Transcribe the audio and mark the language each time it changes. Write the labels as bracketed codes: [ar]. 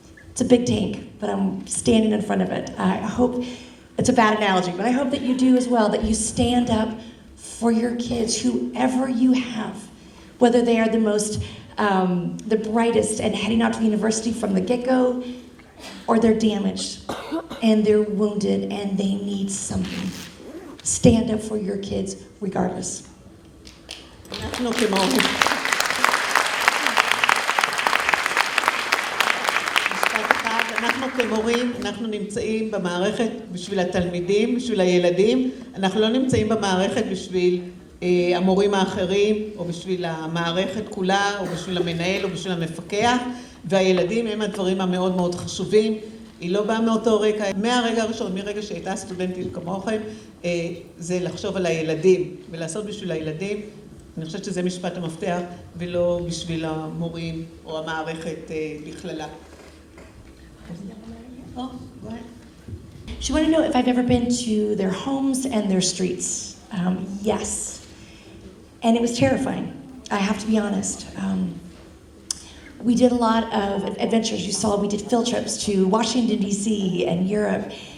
[en] It's a big tank, but I'm standing in front of it. I hope, it's a bad analogy, but I hope that you do as well, that you stand up for your kids, whoever you have, whether they are the brightest and heading out to the university from the get-go, or they're damaged and they're wounded and they need something. Stand up for your kids regardless. [he] אנחנו כמורים. משפט אחד, אנחנו כמורים, אנחנו נמצאים במערכת בשביל התלמידים, בשביל הילדים, אנחנו לא נמצאים במערכת בשביל המורים האחרים, או בשביל המערכת כולה, או בשביל המנהל, או בשביל המפקח, והילדים הם הדברים המאוד מאוד חשובים. היא לא באה מאותו רקע, מהרגע הראשון, מרגע שהייתה סטודנטית כמוכם, זה לחשוב על הילדים, ולעשות בשביל הילדים. אני חושבת שזה משפט המפתח, ולא בשביל המורים או המערכת בכללה. [en] She wanted to know if I've ever been to their homes and their streets. Yes. And it was terrifying, I have to be honest. We did a lot of adventures. You saw we did field trips to Washington, D.C. and Europe.